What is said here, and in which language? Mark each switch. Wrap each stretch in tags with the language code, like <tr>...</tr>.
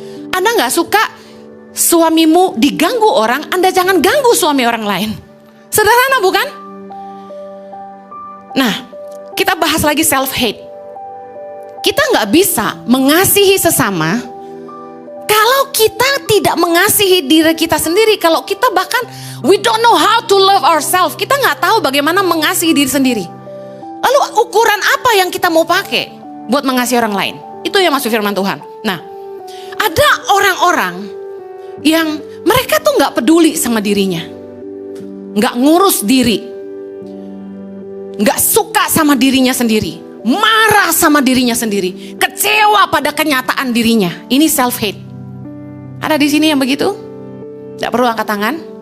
<id>Anda nggak suka suamimu diganggu orang, Anda jangan ganggu suami orang lain. Sederhana bukan? Nah, kita bahas lagi self-hate. Kita nggak bisa mengasihi sesama kalau kita tidak mengasihi diri kita sendiri.</id> <en>Kalau kita bahkan we don't know how to love ourselves.</en> <id>Kita nggak tahu bagaimana mengasihi diri sendiri. Lalu ukuran apa yang kita mau pakai buat mengasihi orang lain? Itu yang masuk firman Tuhan. Nah, ada orang-orang yang mereka tuh nggak peduli sama dirinya, nggak ngurus diri, nggak suka sama dirinya sendiri, marah sama dirinya sendiri, kecewa pada kenyataan dirinya. Ini self-hate. Ada di sini yang begitu? Tidak perlu angkat tangan.</id>